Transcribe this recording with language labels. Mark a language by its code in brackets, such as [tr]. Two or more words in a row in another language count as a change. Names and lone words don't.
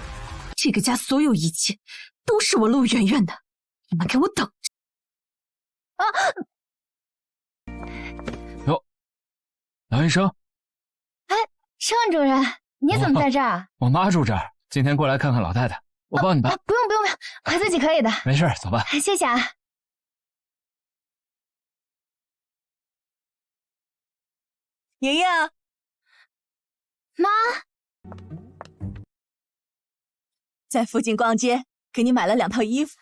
[zh] 這個家所有一切都是我陸媛媛的，你們給我等着！啊！喲，藍醫生，哎，盛主任，你怎麼在這兒？我媽住這兒，今天過來看看老太太，我幫你搬。不用，我自己可以的。沒事，走吧。謝謝啊。莹莹，妈，在附近逛街，给你买了2套衣服。